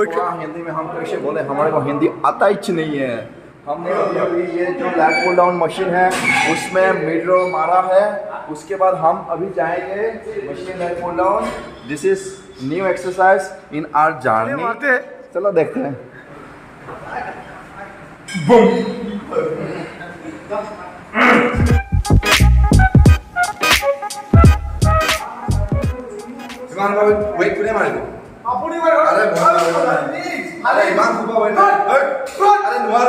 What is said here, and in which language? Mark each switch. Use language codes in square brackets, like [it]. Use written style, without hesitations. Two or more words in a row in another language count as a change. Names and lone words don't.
[hi] हिंदी में हम कैसे बोले हमारे को हिंदी आता ही नहीं है हमने अभी ये जो [en] leg pull down machine [hi] है उसमें [en] mid row [hi] मारा है उसके बाद हम अभी जाएंगे [en] machine leg pull down this is new exercise in our journey [hi] चलो देखते हैं बूम [as] ইমান ৱেইট কোনে মাৰিব আপুনি মাৰিব আৰে আৰে ইমান খুব ৱেইট আৰে নোৱাৰো